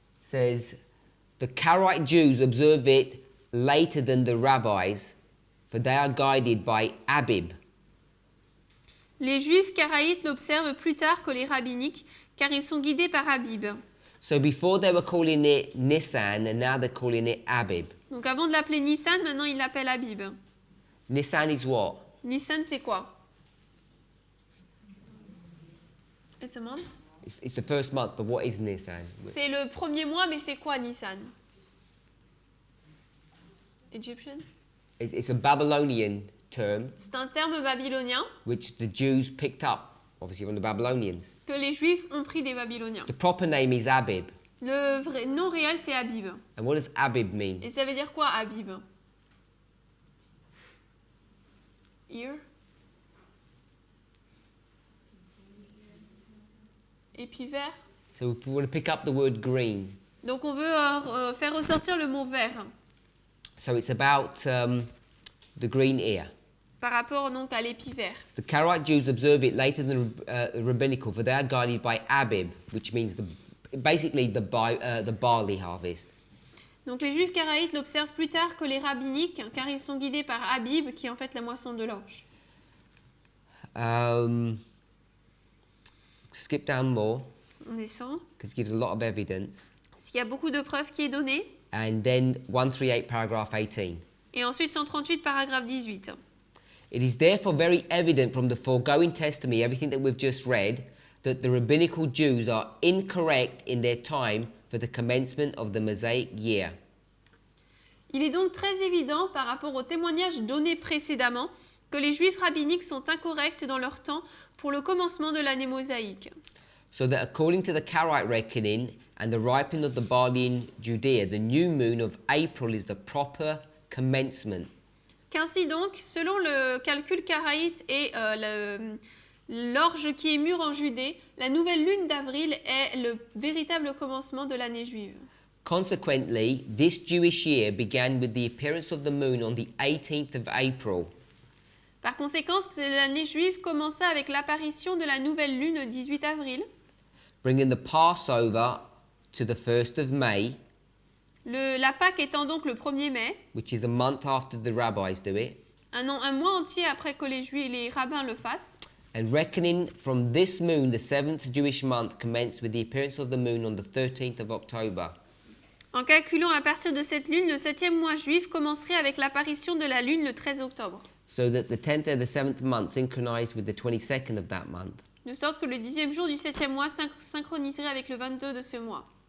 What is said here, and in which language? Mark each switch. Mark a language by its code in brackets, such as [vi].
[en] says, the Karaite Jews observe it later than the rabbis, for they are guided by Abib. [fr] Les Juifs karaïtes l'observent plus tard que les rabbiniques, car ils sont guidés par Abib. [en] So before they were calling it Nisan, and now they're calling it Abib. [fr] Donc avant de l'appeler Nissan, maintenant ils l'appellent Abib. [en] Nisan is what? [fr] Nissan, c'est quoi? [en] It's a month? It's the first month, but what is Nisan? [fr] C'est le premier mois, mais c'est quoi Nissan? [en] Egyptian? It's a Babylonian term, [fr] C'est un terme babylonien [en] which the Jews picked up, obviously, from the Babylonians. [fr] que les Juifs ont pris des Babyloniens. [en] The proper name is Abib. [fr] Le vrai nom réel, c'est Abib. [en] And what does Abib mean? [fr] Et ça veut dire quoi, Abib? [en] Ear? [fr] Épi vert? [en] So we want to pick up the word green. [fr] Donc on veut faire ressortir le mot vert [en] So it's about the green ear. [fr] par rapport donc à l'épi vert. [en] The Karaite Jews observe it later than rabbinical, for they are guided by Abib, which means basically the barley harvest. [fr] Donc les Juifs karaïtes l'observent plus tard que les rabbiniques, car ils sont guidés par Abib, qui est en fait la moisson de l'orge. [en] Skip down more, [fr] On descend. [en] because it gives a lot of evidence. [fr] Parce qu'il y a beaucoup de preuves qui est donnée. [en] And then 138 paragraph 18. [fr] Et ensuite 138, paragraphe 18. [en] It is therefore very evident from the foregoing testimony, everything that we've just read, that the rabbinical Jews are incorrect in their time for the commencement of the Mosaic year. [fr] Il est donc très évident par rapport aux témoignages donnés précédemment que les juifs rabbiniques sont incorrects dans leur temps pour le commencement de l'année mosaïque. [en] So that according to the Karaite reckoning and the ripening of the barley in Judea, the new moon of April is the proper commencement. [fr] Qu'ainsi donc, selon le calcul karaïte et l'orge qui est mûre en Judée, la nouvelle lune d'avril est le véritable commencement de l'année juive. [en] Consequently, this Jewish year began with the appearance of the moon on the 18th of April. [fr] Par conséquent, l'année juive commença avec l'apparition de la nouvelle lune le 18 avril, [en] bringing the Passover to the 1st of May, [fr] la Pâque étant donc le 1er mai, [en] which is a month after the rabbis do it, [fr] un mois entier après que les rabbins le fassent. [en] and reckoning from this moon, the 7th Jewish month commenced with the appearance of the moon on the 13th of October. [fr] En calculant à partir de cette lune, le 7e mois juif commencerait avec l'apparition de la lune le 13 octobre. [en] So that the 10th and the 7th month synchronized with the 22nd of that month. [fr] De sorte que le 10e jour du 7e mois synchroniserait avec le 22 de ce mois.